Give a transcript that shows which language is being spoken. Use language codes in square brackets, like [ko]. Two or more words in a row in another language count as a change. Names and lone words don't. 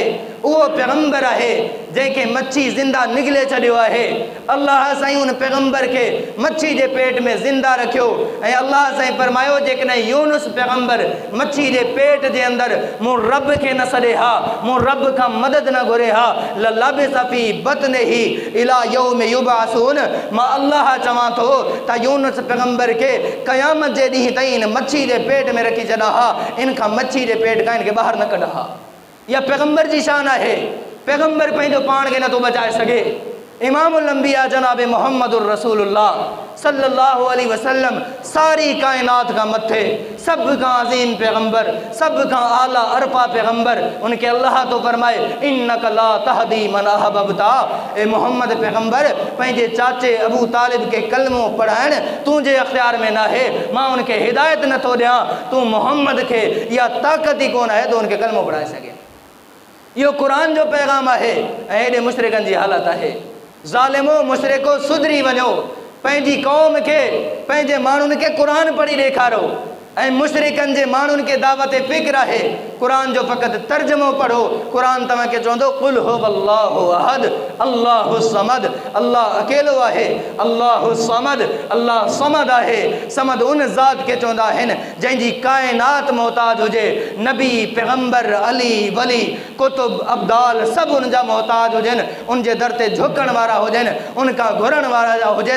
[sd] उहो पैगंबर आहे जंहिंखे मच्छी ज़िंदा निगले छॾियो आहे। अल्लाह साईं उन पैगंबर खे मच्छी जे पेट में ज़िंदा रखियो ऐं अल्लाह साईं फरमायो जेकॾहिं यूनुस पैगंबर मच्छी जे पेट जे अंदरि मूं रब खे न सॾे हा, मूं रब खां मदद न घुरे हा, [ar] لبث في بطنه إلى يوم يبعثون. [sd] मां अल्लाह चवां थो त यूनुस पैगंबर खे क़यामत जे ॾींहुं ताईं इन मच्छी जे पेट में रखी छॾा हा, इन खां मच्छी जे पेट खां इनखे ॿाहिरि न कढा हा। इहा पैगंबर जी शान आहे। पैगंबर पंहिंजो पाण खे नथो बचाए सघे। इमामुल अंबिया जनाब [ar] محمد رسول الله صلى الله عليه وسلم [sd] सारी कायनात का मथे [ur] سب کا عظیم پیغمبر, سب کا اعلیٰ ارفع پیغمبر, ان کے اللہ تو فرمائے [ar] إنك لا تهدي من أحببت. [sd] ए मोहम्मद पैगंबर पंहिंजे चाचे अबू तालिब के कलमो पढ़ाइण तुंहिंजे अख्तियार में न है, मां उनके हिदायत नथो ॾियां, तू मोहम्मद के इहा ताक़त ई कोन आहे तो उनके कलमो पढ़ाए सघे। इहो क़ुरान जो पैगाम आहे ऐं हेॾे मुशरिकनि जी हालत आहे। ज़ालिमो मुशरिको सुधरी वञो, पंहिंजी क़ौम खे पंहिंजे माण्हुनि खे क़ुरान पढ़ी ॾेखारो ऐं मुशरिकनि जे माण्हुनि खे दावत फ़िक्र आहे क़ुरान जो फ़क़ति तर्जुमो पढ़ो। क़ुरान तव्हांखे चवंदो [ar] قل هو الله أحد الله الصمد, [sd] अल्लाह अकेलो आहे, [ar] الله الصمد, [sd] अल्लाह समद आहे। समद उन ज़ात खे चवंदा आहिनि जंहिंजी काइनात मोहताज हुजे, नबी पैगंबर अली वली कुतुब अब्दाल सभु उन जा मोहताज हुजनि, उन जे दर ते झुकण वारा हुजनि, उनखां घुरण वारा हुजनि।